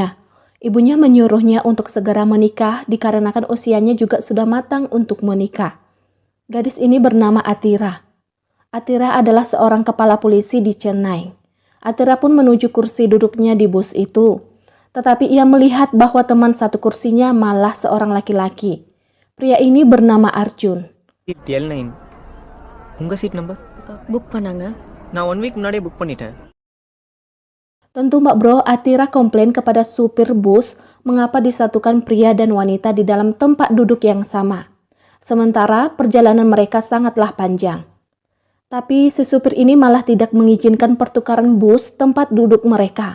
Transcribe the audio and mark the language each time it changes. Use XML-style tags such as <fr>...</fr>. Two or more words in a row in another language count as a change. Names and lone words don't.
<id>Ibunya menyuruhnya untuk segera menikah dikarenakan usianya juga sudah matang untuk menikah. Gadis ini bernama Atira. Atira adalah seorang kepala polisi di Chennai. Atira pun menuju kursi duduknya di bus itu. Tetapi ia melihat bahwa teman satu kursinya malah seorang laki-laki. Pria ini bernama Arjun.</id> <ta>L9 உங்கள்</ta> <en>seat number</en> <ta>புக் பண்ணாங்க. நான் 1 வீக் முன்னாடியே புக் பண்ணிட்டேன்.</ta> <id>Tentu Mbak Bro, Atira komplain kepada supir bus mengapa disatukan pria dan wanita di dalam tempat duduk yang sama. Sementara perjalanan mereka sangatlah panjang. Tapi si supir ini malah tidak mengizinkan pertukaran bus tempat duduk mereka.</id>